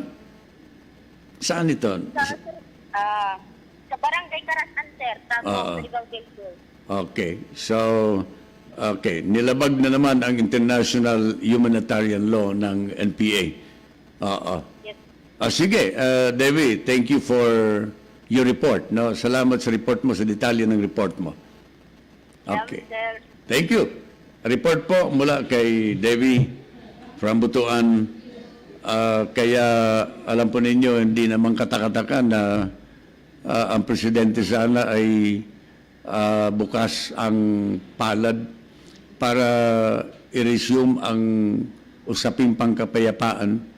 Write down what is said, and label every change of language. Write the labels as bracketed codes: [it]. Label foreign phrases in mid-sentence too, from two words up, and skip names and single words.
[tl] Saan ito? Sa Barangay Carasan, sir. Tago, Surigao del Sur. [en] Okay. So, okay. [tl] Nilabag na naman ang [en] international humanitarian law [tl] ng NPA. Oo. [en] Yes. [tl] Sige, [en] Devi, thank you for your report. No? [tl] Salamat sa report mo, sa detalye ng report mo. [en] Okay. Sir. Thank you. [tl] Report po mula kay Devi from Butuan. Kaya alam po ninyo, hindi naman katakataka na ang presidente sana ay bukas ang palad para i-resume ang usaping pangkapayapaan.